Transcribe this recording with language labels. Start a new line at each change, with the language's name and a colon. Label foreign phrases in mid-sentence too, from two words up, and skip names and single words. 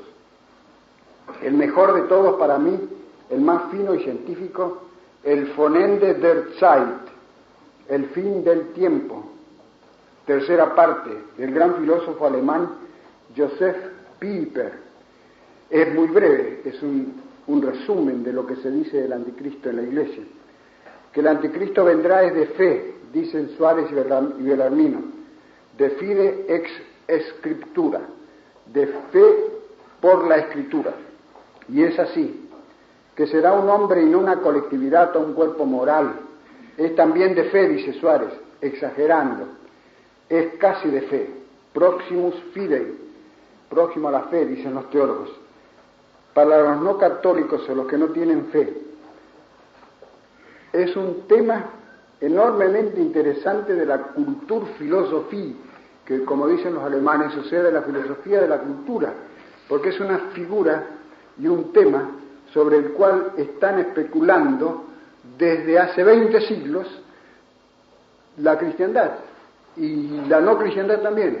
Spanish: El mejor de todos para mí, el más fino y científico, el
German: Vonende der Zeit,
Spanish: el fin del tiempo, tercera parte, del gran filósofo alemán Joseph Pieper. Es muy breve, es un resumen de lo que se dice del anticristo en la Iglesia. Que el anticristo vendrá es de fe, dicen Suárez y Bellarmino,
Latin: de fide ex scriptura,
Spanish: de fe por la Escritura. Y es así, que será un hombre y no una colectividad o un cuerpo moral. Es también de fe, dice Suárez, exagerando. Es casi de fe,
Latin: proximus fidei,
Spanish: próximo a la fe, dicen los teólogos. Para los no católicos o los que no tienen fe, es un tema enormemente interesante de la Kulturphilosophie, que como dicen los alemanes, sucede la filosofía de la cultura, porque es una figura y un tema sobre el cual están especulando desde hace 20 siglos la cristiandad y la no cristiandad también.